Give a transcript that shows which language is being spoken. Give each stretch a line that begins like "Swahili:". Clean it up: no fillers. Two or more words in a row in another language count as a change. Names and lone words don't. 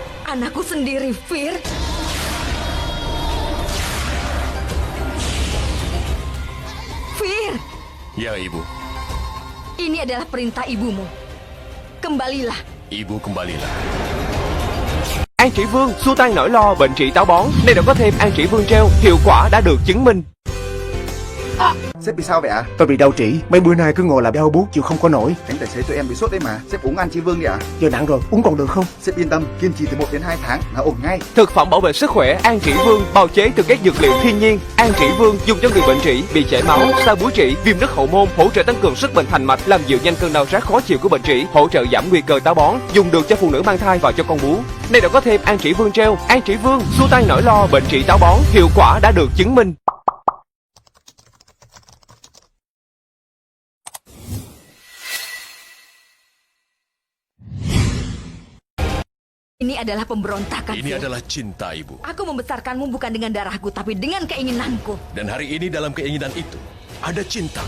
Indonesian: Anakku sendiri, Fir. Fir, Ya, Ibu. ini adalah perintah ibumu. Kembalilah. Ibu kembalilah.
Vietnamese: An Chỉ Vương xua tan nỗi lo bệnh trị táo bón. Nay đã có thêm An Chỉ Vương Treo, hiệu quả đã được chứng minh. Sếp bị sao vậy ạ? Tôi bị đau trĩ, mấy bữa nay cứ ngồi làm đau buốt chịu không có nổi. Anh tài xế tụi em bị sốt đấy mà. Sếp uống An Chi Vương đi ạ. Giờ nặng rồi, uống còn được không? Sếp yên tâm, kiên trì từ 1 đến 2 tháng là ổn ngay. Thực phẩm bảo vệ sức khỏe An Chỉ Vương bào chế từ các dược liệu thiên nhiên. An Chỉ Vương dùng cho người bệnh trĩ, bị chảy máu, sa búa trĩ, viêm nứt hậu môn, hỗ trợ tăng cường sức bền thành mạch, làm dịu nhanh cơn đau rát khó chịu của bệnh trĩ, hỗ trợ giảm nguy cơ táo bón, dùng được cho phụ nữ mang thai và cho con bú. Nay đã có thêm An Chỉ Vương Treo. An Chỉ Vương xua tan nỗi lo bệnh trị táo bón, hiệu quả đã được chứng minh.
Indonesian: Ini adalah pemberontakan. Ini Fir. adalah cinta, Ibu. Aku membesarkanmu bukan dengan darahku, tapi dengan keinginanku. Dan hari ini dalam keinginan itu, ada cinta.